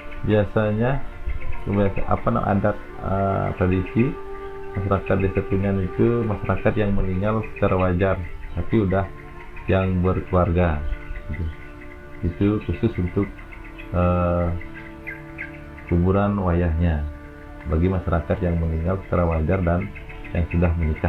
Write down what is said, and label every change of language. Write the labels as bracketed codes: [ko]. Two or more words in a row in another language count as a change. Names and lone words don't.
[id] biasanya adat tradisi masyarakat desa Trunyan itu masyarakat yang meninggal secara wajar, tapi udah yang berkeluarga gitu. Itu khusus untuk kuburan wayahnya bagi masyarakat yang meninggal secara wajar dan yang sudah menikah.